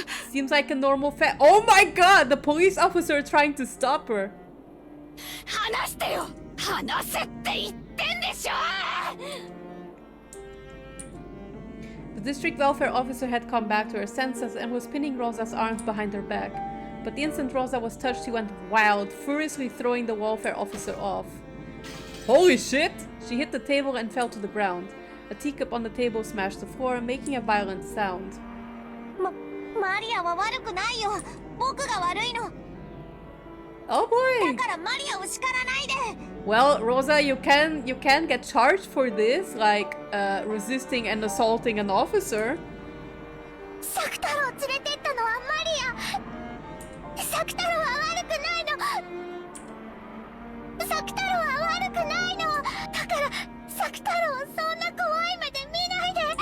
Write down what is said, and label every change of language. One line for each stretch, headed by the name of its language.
English: Seems like a normal Oh my god! The police officer trying to stop her.
Japanese: 話してよ。話せって言ってんでしょ。
English: The district welfare officer had come back to her senses and was pinning Rosa's arms behind her back. But the instant Rosa was touched, she went wild, furiously throwing the welfare officer off. Holy shit! She hit the table and fell to the ground. A teacup on the table smashed the floor, making a violent sound.
Japanese: マリアは悪くないよ。僕が悪いの。
English: Oh boy!
Japanese: だからマリアを叱らないで。
English: Well, Rosa, you can get charged for this, like resisting and assaulting an officer.
Japanese: サク太郎を連れてったのはマリア。サク太郎は悪くないの。サク太郎は悪くないの。だからサク太郎をそんな怖い目で見ないで。